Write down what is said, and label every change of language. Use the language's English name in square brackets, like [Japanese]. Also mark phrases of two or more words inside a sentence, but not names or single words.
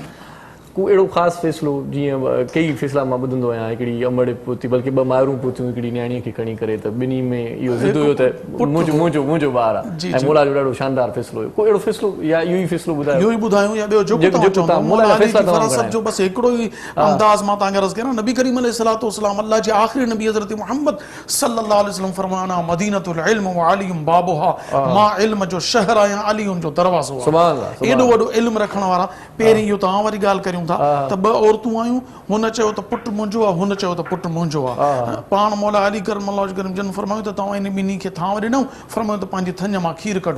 [Sindhi] को अहिड़ो ख़ासि फ़ैसिलो जीअं कई फ़ैसिला मां ॿुधंदो आहियां, हिकिड़ी अमड़ पोती बल्कि 2 माइरूं पोतियूं हिकिड़ी न्याणीअ खे खणी करे, त ॿिन्ही में इहो ज़िद हुयो त मुंहिंजो ॿारु आहे ऐं मौला जो ॾाढो शानदार फ़ैसिलो हुयो। को अहिड़ो फ़ैसिलो या इहो ई फ़ैसिलो ॿुधायो? इहो ई ॿुधायूं या ॿियो जेको तव्हां मौला अली जी फ़रासत जो बस हिकिड़ो ई अंदाज़ मां तव्हांखे अर्ज़ कयां। नबी करीम [Arabic] عليه الصلاة والسلام [Sindhi] अल्लाह जे आख़िरी नबी हज़रत मुहम्मद [Arabic] صلى الله عليه وسلم [Sindhi] फरमाना [Arabic] مدينة العلم وعلي بابها, [Sindhi] मां इल्म जो शहर आहियां, अलीयुन जो दरवाज़ो आहे। [Arabic] سبحان الله. [Sindhi] एॾो वॾो इल्म रखण वारा। पहिरीं इहो तव्हां वरी ॻाल्हि करियूं था त 2 औरतूं आयूं, हुन चयो त पुटु मुंहिंजो आहे, हुन चयो त पुटु मुंहिंजो आहे। पाण मौला अली [Arabic] كرم الله وجهه [Sindhi] जन फरमायूं त तव्हां इन ॿिन्ही खे थांव ॾिनऊं, फरमायूं त पंहिंजी थञ मां खीर कढो।